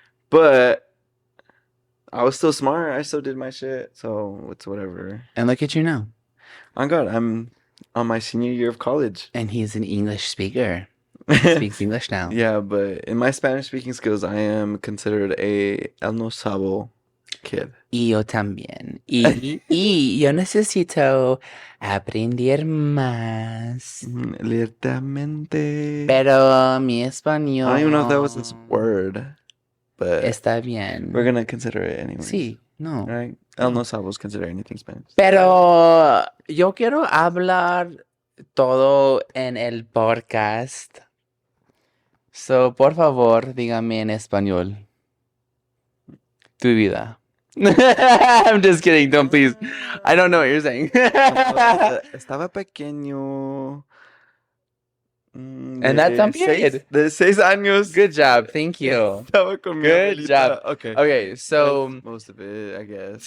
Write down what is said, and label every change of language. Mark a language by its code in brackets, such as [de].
[en] But I was still smart. I still did my shit. So it's whatever. And look at you now. On God, I'm on my senior year of college. And he's an English speaker. He speaks English now. Yeah, but in my Spanish speaking skills, I am considered a El No Sabo kid. [es] Y yo también. Y yo necesito aprender más. Lentamente. Pero mi [en] I [es] español [en] don't even know if that was this word, but [es] está bien. [en] we're gonna consider it anyways. [es] Sí, no. [en] Right? El No Sabos consider anything Spanish. [es] Pero yo quiero hablar todo en el podcast. So, por favor, dígame en español. Tu vida. [en] I'm just kidding. Don't please. I don't know what you're saying. [es] Estaba pequeño. [en] And that's on period. [es] De 6 años. [en] Good job. Thank you. [es] Estaba con mi [en] Good [es] abuelita. [en] job. Okay. Okay, so That's most of it, I guess.